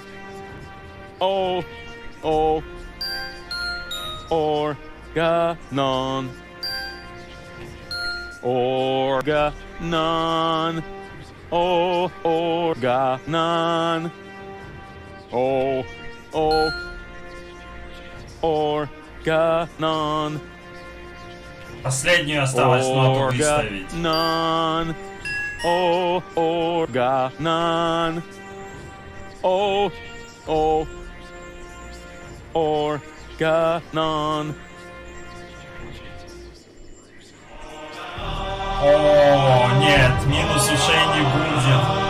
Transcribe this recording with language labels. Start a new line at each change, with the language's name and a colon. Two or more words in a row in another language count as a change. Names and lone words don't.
Russian: Oh, oh. Organon. Organon. Oh, organon. Oh, oh. Organon. Последнюю осталось ноту выставить. Organon. Oh, organon. Oh, oh. Organon. О, нет, минус ушей не будет.